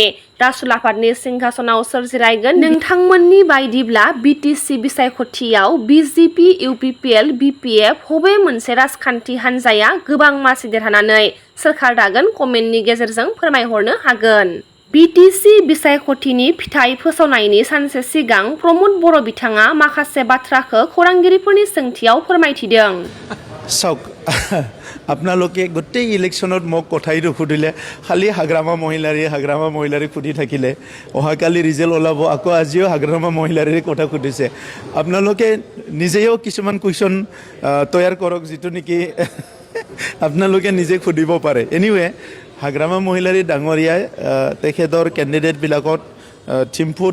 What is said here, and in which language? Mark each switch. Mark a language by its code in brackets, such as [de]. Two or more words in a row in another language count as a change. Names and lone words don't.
[brx] रासुल आफादनि सिंहासनाव सोर जिरायगोन नोंथांमोननि बायदिब्ला बिटिसि बिसायख'थियाव बिजेपि इउपिपिएल बिपिएफ बबे मोनसे राजखान्थि हान्जाया गोबां मासि देरहानानै सोरखार दागोन कमेन्टनि गेजेरजों फोरमायहरनो हागोन बिटिसि बिसायख'थिनि फिथाइ फोसावनायनि सानसे सिगां प्रमद बर' बिथाङा माखासे बाथ्राखौ खौरांगिरिफोरनि सोंथियाव फोरमायथिदों [as] চাওক আপোনালোকে গোটেই ইলেকশ্যনত মোক কথাইটো সুধিলে খালি হাগ্ৰামা মহিলাৰী সুধি থাকিলে অহাকালি ৰিজাল্ট ওলাব আকৌ আজিও হাগ্ৰামা মহিলাৰীৰ কথা সুধিছে আপোনালোকে নিজেও কিছুমান কুৱেশ্যন তৈয়াৰ কৰক যিটো নেকি আপোনালোকে নিজে সুধিব পাৰে এনিৱে হাগ্ৰামা মহিলাৰী ডাঙৰীয়াই তেখেতৰ কেণ্ডিডেটবিলাকত চিম্ফুত